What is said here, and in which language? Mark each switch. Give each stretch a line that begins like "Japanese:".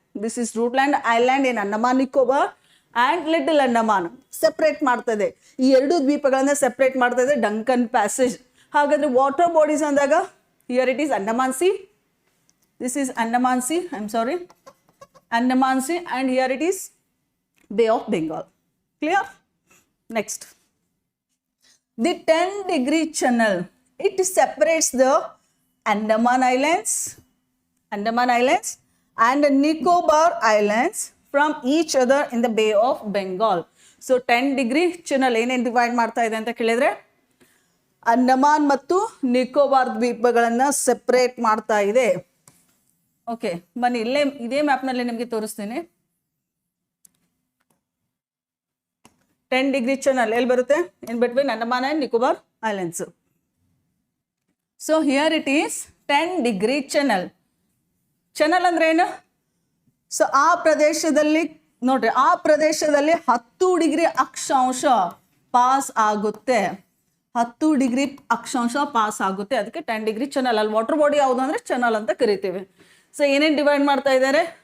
English: This is Rootland Island in Andaman Nicobar and Little Andaman.
Kannada: Separate ಮಾಡ್ತದೆ. ಈ ಎರಡು ದ್ವೀಪಗಳನ್ನ separate ಮಾಡ್ತದೆ ಡಂಕನ್ ಪ್ಯಾಸೇಜ್. ಹಾಗಾದ್ರೆ ವಾಟರ್ ಬಾಡೀಸ್ ಅಂದಾಗ
English: Here it is Andaman sea. This is Andaman sea. I am sorry, Andaman sea. And here it is bay of Bengal. Clear? Next, the 10-degree channel. It separates the Andaman Islands and the Nicobar Islands from each other in the Bay of Bengal.
Kannada: So 10-degree channel ಏನೇನು divide ಮಾಡ್ತಾ ಇದೆ ಅಂತ ಕೇಳಿದ್ರೆ ಅಂಡಮಾನ್ ಮತ್ತು Nicobar ದ್ವೀಪಗಳನ್ನ separate ಮಾಡ್ತಾ ಇದೆ. Okay, ಬನ್ನಿ ಇಲ್ಲೇ ಇದೇ ಮ್ಯಾಪ್ನಲ್ಲಿ ನಿಮಗೆ ತೋರಿಸ್ತೀನಿ. 10-degree channel ಎಲ್ಲಿ ಬರುತ್ತೆ?
English: in between Andaman and Nicobar Islands. So here it is 10-degree channel.
Kannada: Channel ಅಂದ್ರೆ ಏನು? ಸೊ ಆ ಪ್ರದೇಶದಲ್ಲಿ ನೋಡ್ರಿ, ಆ ಪ್ರದೇಶದಲ್ಲಿ 10 ಡಿಗ್ರಿ ಅಕ್ಷಾಂಶ ಪಾಸ್ ಆಗುತ್ತೆ. 10 ಡಿಗ್ರಿ ಅಕ್ಷಾಂಶ ಪಾಸ್ ಆಗುತ್ತೆ. ಅದಕ್ಕೆ 10-degree ಚಾನಲ್. ಅಲ್ಲಿ ವಾಟರ್ ಬಾಡಿ ಯಾವುದು ಅಂದ್ರೆ ಚಾನಲ್ ಅಂತ ಕರಿತೀವಿ. ಸೊ ಏನೇನು ಡಿವೈಡ್ ಮಾಡ್ತಾ ಇದ್ದಾರೆ?